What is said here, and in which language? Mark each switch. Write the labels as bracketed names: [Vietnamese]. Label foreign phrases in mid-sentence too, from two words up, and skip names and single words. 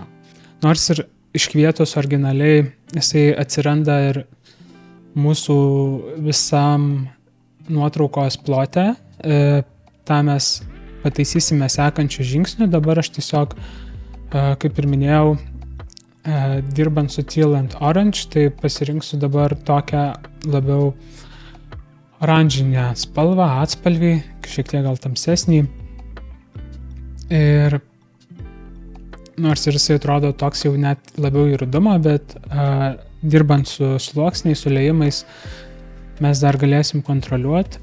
[Lithuanian] Nors ir iškvietus originaliai jisai atsiranda ir mūsų visam nuotraukos plote, tą mes pataisysime sekančių žingsnių. Dabar aš tiesiog, kaip ir minėjau, dirbant su [English] teal and orange, [Lithuanian] tai pasirinksiu dabar tokią labiau oranžinę spalvą, atspalvį, šiek tiek gal tamsesnį. Ir nors ir jisai atrodo toks jau net labiau į rudumą, bet dirbant su sluoksniais, su liejimais, mes dar galėsim kontroliuoti.